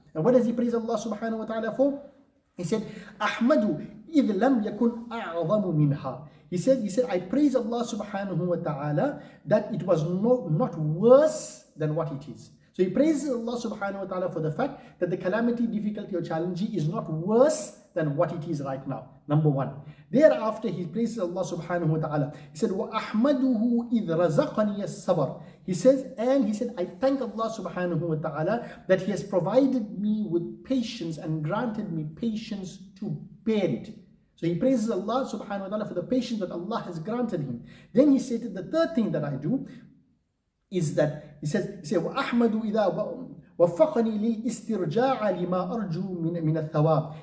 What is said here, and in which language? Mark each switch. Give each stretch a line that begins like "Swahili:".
English: And what does he praise Allah subhanahu wa ta'ala for? He said,
Arabic: Ahmadu idh lam yakun a'zamu minha.
English: He said, I praise Allah subhanahu wa ta'ala that it was not worse than what it is. So he praises Allah subhanahu wa ta'ala for the fact that the calamity, difficulty or challenge is not worse than what it is right now. Number 1. Thereafter he praises Allah subhanahu wa ta'ala. He said,
Arabic: وَأَحْمَدُهُ إِذْ رَزَقَنِيَ الصَّبْرَ.
English: He said, I thank Allah subhanahu wa ta'ala that He has provided me with patience and granted me patience to bear it. So he praises Allah subhanahu wa ta'ala for the patience that Allah has granted him. Then he stated the third thing that I do is that he says
Arabic: وَأَحْمَدُ إِذَا وَفَّقَنِي لِلْإِسْتِرْجَاعَ لِمَا أَرْجُو مِنَ الثَّوَابِ.